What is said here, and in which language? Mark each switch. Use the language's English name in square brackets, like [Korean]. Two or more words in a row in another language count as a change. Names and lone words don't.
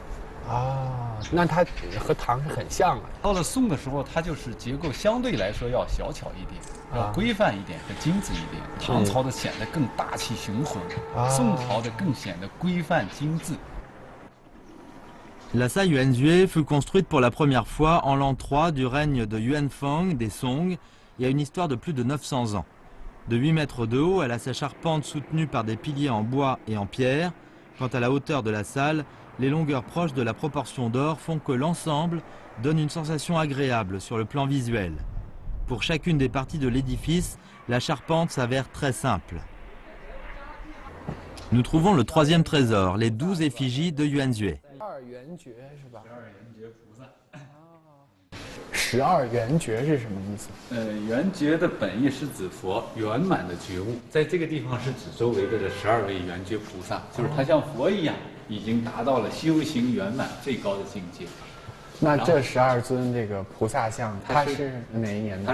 [Chinese] 那它和唐是很像啊。到了宋的时候，它就是结构相对来说要小巧一点，要规范一点和精致一点。唐朝的显得更大气雄浑，宋朝的更显得规范精致。 [French] La salle Yuanzue fut construite pour la première fois en l'an 3 du règne de Yuanfeng des Song et a une histoire de plus de 900 ans. De 8 mètres de haut, elle a sa charpente soutenue par des piliers en bois et en pierre. Quant à la hauteur de la salle, les longueurs proches de la proportion d'or font que l'ensemble donne une sensation agréable sur le plan visuel. Pour chacune des parties de l'édifice, la charpente s'avère très simple. Nous trouvons le troisième trésor, les 12 effigies de Yuanzue. [Chinese] 12 圆觉是什么意思？圆觉的本意是指佛圆满的觉悟，在这个地方是指周围的这12位圆觉菩萨，就是他像佛一样，已经达到了修行圆满最高的境界。那这12尊这个菩萨像，它是哪一年的？